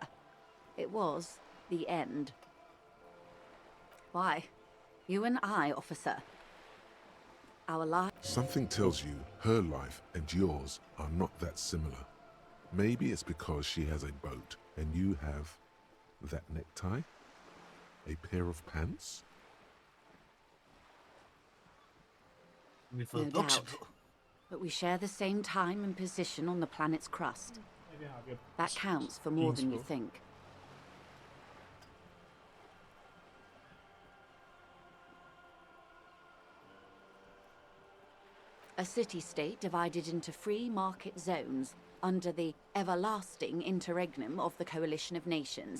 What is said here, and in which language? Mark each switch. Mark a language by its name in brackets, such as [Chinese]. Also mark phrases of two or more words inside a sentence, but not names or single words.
[English] It was the end. Why? You and I, officer. Our lives... Something tells you her life and yours are not that similar. Maybe it's because she has a boat and you have that necktie? A pair of pants? [Danish] Vi har [English] No [Danish] fået bukser [English] doubt. [Danish] på. [English] But we share the same time and position on the planet's crust. [Danish] Ja, det har vi. [English] That counts for more than you think. A city-state divided into free market zones under the everlasting interregnum of the Coalition of Nations.